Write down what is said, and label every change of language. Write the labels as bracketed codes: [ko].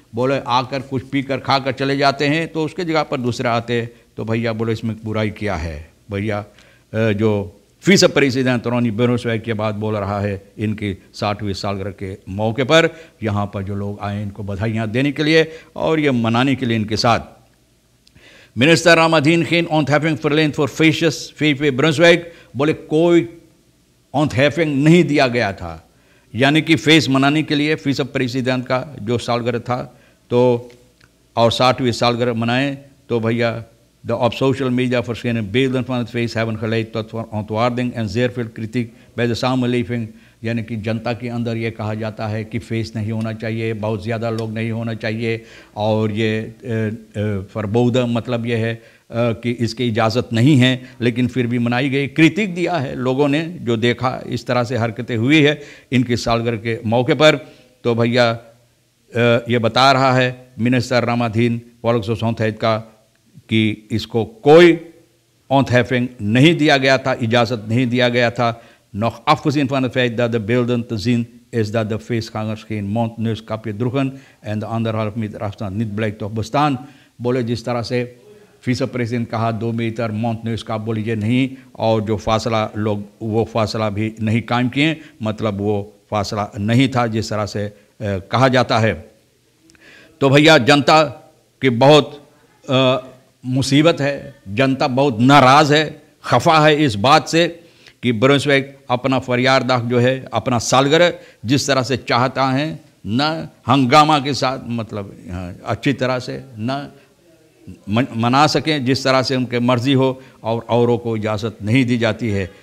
[hi] बोले आकर कुछ पीकर खाकर चले जाते हैं तो उसके जगह पर दूसरे आते, तो भैया बोले इसमें बुराई क्या है। भैया जो फीस प्रेसिडेंट रोनी ब्रुन्सविक के बाद बोल रहा है इनकी 60वीं सालगिरह के मौके पर यहाँ पर जो लोग आए इनको बधाइयाँ देने के लिए और ये मनाने के लिए इनके साथ। Minister Ramadhin [nl] geen ontheffing verleend voor feestjes VV Brunswick, [hi] बोले कोई ontheffing नहीं दिया गया था, यानी कि फेस मनाने के लिए फीस प्रेसिडेंट का जो सालगिरह था तो और 60वीं सालगिरह मनाएं तो भैया [nl] de op social media verschenen beelden van het feest hebben geleid tot verontwaardiging en zeer veel kritiek bij de samenleving। [hi] यानी कि जनता के अंदर ये कहा जाता है कि फेस नहीं होना चाहिए, बहुत ज़्यादा लोग नहीं होना चाहिए और ये फरबौदा मतलब ये है कि इसकी इजाज़त नहीं है, लेकिन फिर भी मनाई गई। क्रिटिक दिया है लोगों ने जो देखा इस तरह से हरकतें हुई है इनकी सालगिरह के मौके पर। तो भैया ये बता रहा है मिनिस्टर रामाधीन volksgezondheid का कि इसको कोई ontheffing नहीं दिया गया था, इजाज़त नहीं दिया गया था। [nl] Nog afgezien van het feit dat de beelden te zien is dat de feestgangers geen mond-neuskapje droegen en de 1,5 meter afstand niet blijkt te bestaan। [hi] बोले जिस तरह से फीसद प्रेसिडेंट कहा 2 मीटर मौत-न्यूस्काप बोले ये नहीं, और जो फासला लोग वो फासला भी नहीं कायम किए, मतलब वो फासला नहीं था जिस तरह से कहा जाता है। तो भैया जनता की बहुत मुसीबत है, जनता बहुत नाराज़ है, खफा है इस बात से कि ब्रुन्सविक अपना फरियारदाख जो है अपना सालगिरह जिस तरह से चाहता है न हंगामा के साथ, मतलब अच्छी तरह से न मना सकें जिस तरह से उनके मर्ज़ी हो और औरों को इजाज़त नहीं दी जाती है।